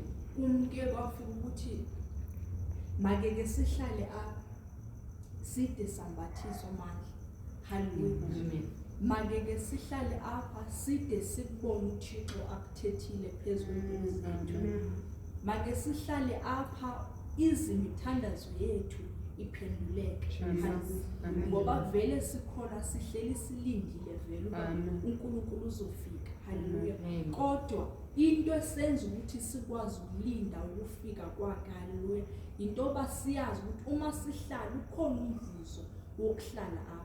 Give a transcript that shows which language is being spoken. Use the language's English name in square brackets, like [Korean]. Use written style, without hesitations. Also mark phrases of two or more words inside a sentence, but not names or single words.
[Xhosa] Kumke kwafika ukuthi make sihlale apha side sambathiswa amandla. Hallelujah. Amen. Make sihlale apha side sikubone uThixo akuthethile phezulu kwethu. Make sihlale apha izimithandazo yethu iphenduleke. [Zulu] Ngoba vele sikhona sihleli silindile vele uba uNkulunkulu uzofika. Hallelujah. Kodwa into esenza ukuthi sikwazi ukulinda ukufika kwakhe, hallelujah, into yoba siyazi ukuthi uma sihlala ukhona umvuzo wokuhlala apha.